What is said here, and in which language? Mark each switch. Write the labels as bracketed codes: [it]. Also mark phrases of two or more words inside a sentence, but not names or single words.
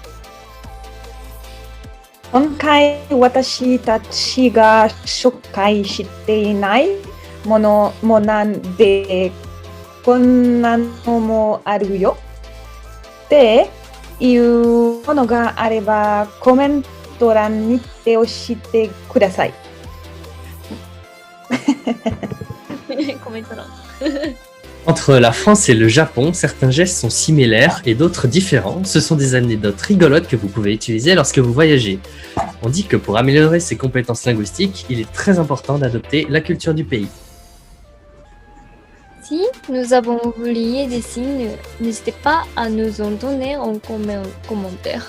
[ja] 今回私たちが紹介していないものもなんでこんなのもあるよっていうものがあればコメント欄にて押してください。コメント欄。 [fr] Entre la France et le Japon, certains gestes sont similaires et d'autres différents. Ce sont des anecdotes rigolotes que vous pouvez utiliser lorsque vous voyagez. On dit que pour améliorer ses compétences linguistiques, il est très important d'adopter la culture du pays. Si nous avons oublié des signes, n'hésitez pas à nous en donner en commentaire.